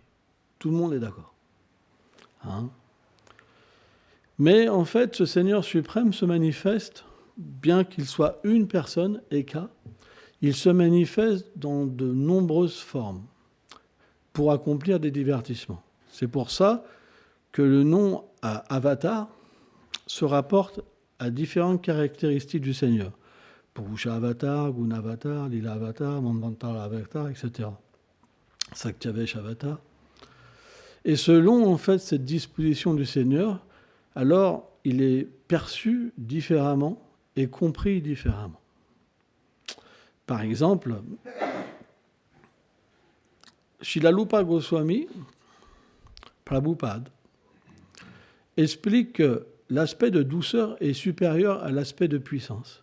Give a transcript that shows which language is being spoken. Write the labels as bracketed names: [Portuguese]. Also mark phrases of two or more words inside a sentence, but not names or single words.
[French] Tout le monde est d'accord. Mais en fait, ce Seigneur suprême se manifeste, bien qu'il soit une personne, Eka, il se manifeste dans de nombreuses formes pour accomplir des divertissements. C'est pour ça que le nom Avatar se rapporte à différentes caractéristiques du Seigneur. Purusha Avatar, Guna Avatar, Lila Avatar, Manvantara Avatar, etc. Saktyavesh Avatar. Et selon en fait cette disposition du Seigneur, alors il est perçu différemment et compris différemment. Par exemple, Shilalupa Goswami, Prabhupada, explique que l'aspect de douceur est supérieur à l'aspect de puissance.